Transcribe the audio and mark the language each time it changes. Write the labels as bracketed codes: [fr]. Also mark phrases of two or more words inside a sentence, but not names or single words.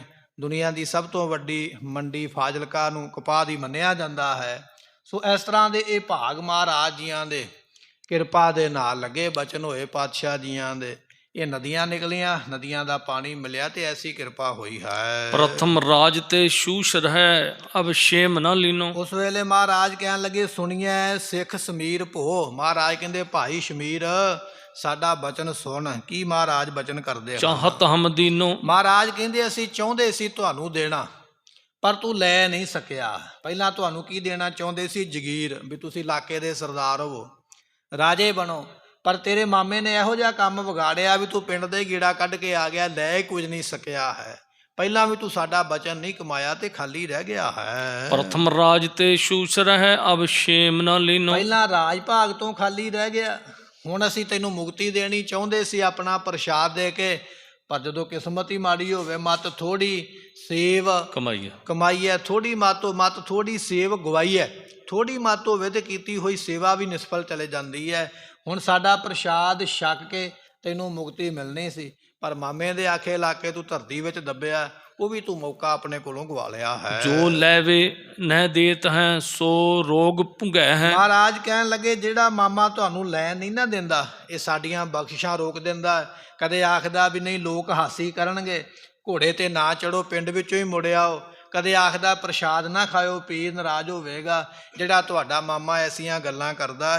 [pa] ਦੁਨੀਆ ਦੀ ਸਭ ਤੋਂ ਵੱਡੀ ਮੰਡੀ ਫਾਜ਼ਿਲਕਾ ਨੂੰ ਕਪਾਹ ਦੀ ਮੰਨਿਆ ਜਾਂਦਾ ਹੈ। ਸੋ ਇਸ ਤਰ੍ਹਾਂ ਦੇ ਇਹ ਭਾਗ ਮਹਾਰਾਜ ਜੀਆਂ ਦੇ ਕਿਰਪਾ ਦੇ ਨਾਲ ਲੱਗੇ, ਬਚਨ ਹੋਏ ਪਾਤਸ਼ਾਹ ਜੀਆਂ ਦੇ। ਇਹ ਨਦੀਆਂ ਨਿਕਲੀਆਂ, ਨਦੀਆਂ ਦਾ ਪਾਣੀ ਮਿਲਿਆ ਤੇ ਐਸੀ ਕਿਰਪਾ ਹੋਈ ਹੈ। [hi] प्रथम राज ते शूष रहे अब शेम न लीनो। [pa] ਉਸ ਵੇਲੇ ਮਹਾਰਾਜ ਕਹਿਣ ਲੱਗੇ ਸੁਣੀਐ ਸਿੱਖ ਸਮੀਰ ਭੋ। ਮਹਾਰਾਜ ਕਹਿੰਦੇ ਭਾਈ ਸ਼ਮੀਰ ਸਾਡਾ ਬਚਨ ਸੁਣ। ਕੀ ਮਹਾਰਾਜ ਬਚਨ ਕਰਦੇ ਆ? [hi] चाहत हम दीनो। [pa] ਮਹਾਰਾਜ ਕਹਿੰਦੇ ਅਸੀਂ ਚਾਹੁੰਦੇ ਸੀ ਤੁਹਾਨੂੰ ਦੇਣਾ, ਪਰ ਤੂੰ ਲੈ ਨਹੀਂ ਸਕਿਆ। ਪਹਿਲਾਂ ਤੁਹਾਨੂੰ ਕੀ ਦੇਣਾ ਚਾਹੁੰਦੇ ਸੀ? ਜਗੀਰ, ਵੀ ਤੁਸੀਂ ਇਲਾਕੇ ਦੇ ਸਰਦਾਰ ਹੋਵੋ, ਰਾਜੇ ਬਣੋ। ਪਰ ਤੇਰੇ ਮਾਮੇ ਨੇ ਇਹੋ ਜਿਹਾ ਕੰਮ ਵਿਗਾੜਿਆ ਵੀ ਤੂੰ ਪਿੰਡ ਦੇ ਗੀੜਾ ਕੱਢ ਕੇ ਆ ਗਿਆ, ਲੈ ਕੁਝ ਨਹੀਂ ਸਕਿਆ ਹੈ। ਪਹਿਲਾਂ ਵੀ ਤੂੰ ਸਾਡਾ ਬਚਨ ਨਹੀਂ ਕਮਾਇਆ ਤੇ ਖਾਲੀ ਰਹਿ ਗਿਆ ਹੈ। [hi] प्रथम राज ते शूष रहे अब शेम न लीनो। [pa] ਪਹਿਲਾਂ ਰਾਜ ਭਾਗ ਤੋਂ ਖਾਲੀ ਰਹਿ ਗਿਆ, ਹੁਣ ਅਸੀਂ ਤੈਨੂੰ ਮੁਕਤੀ ਦੇਣੀ ਚਾਹੁੰਦੇ ਸੀ ਆਪਣਾ ਪ੍ਰਸ਼ਾਦ ਦੇ ਕੇ, ਪਰ ਜਦੋਂ ਕਿਸਮਤ ਹੀ ਮਾੜੀ ਹੋਵੇ, ਮਤ ਥੋੜੀ ਸੇਵ कमाइए। ਕਮਾਈ ਹੈ, ਥੋੜੀ ਮਾਤੋਂ ਮਤ ਥੋੜੀ ਸੇਵ ਗਵਾਈ ਹੈ। ਥੋੜੀ ਮਤ ਹੋਵੇ ਤੇ ਕੀਤੀ ਹੋਈ ਸੇਵਾ ਵੀ ਨਿਸਫਲ ਚਲੇ ਜਾਂਦੀ ਹੈ। ਹੁਣ ਸਾਡਾ ਪ੍ਰਸ਼ਾਦ ਛਕ ਕੇ ਤੈਨੂੰ ਮੁਕਤੀ ਮਿਲਣੀ ਸੀ, ਪਰ ਮਾਮੇ ਦੇ ਆਖੇ ਇਲਾਕੇ ਤੂੰ ਧਰਤੀ ਵਿੱਚ ਦੱਬਿਆ, ਉਹ ਵੀ ਤੂੰ ਮੌਕਾ ਆਪਣੇ ਕੋਲੋਂ ਗਵਾ ਲਿਆ ਹੈ। [hi] जो लैवे न देत हैं सो रोग भुगै है। [pa] ਮਹਾਰਾਜ ਕਹਿਣ ਲੱਗੇ ਜਿਹੜਾ ਮਾਮਾ ਤੁਹਾਨੂੰ ਲੈਣ ਨਹੀਂ ਨਾ ਦਿੰਦਾ, ਇਹ ਸਾਡੀਆਂ ਬਖਸ਼ਿਸ਼ਾਂ ਰੋਕ ਦਿੰਦਾ। ਕਦੇ ਆਖਦਾ ਵੀ ਨਹੀਂ ਲੋਕ ਹਾਸੀ ਕਰਨਗੇ, ਘੋੜੇ ਤੇ ਨਾ ਚੜੋ, ਪਿੰਡ ਵਿੱਚੋਂ ਹੀ ਮੁੜ ਆਓ। ਕਦੇ ਆਖਦਾ ਪ੍ਰਸ਼ਾਦ ਨਾ ਖਾਇਓ, ਪੀਰ ਨਾਰਾਜ਼ ਹੋਵੇਗਾ। ਜਿਹੜਾ ਤੁਹਾਡਾ ਮਾਮਾ ਐਸੀਆਂ ਗੱਲਾਂ ਕਰਦਾ।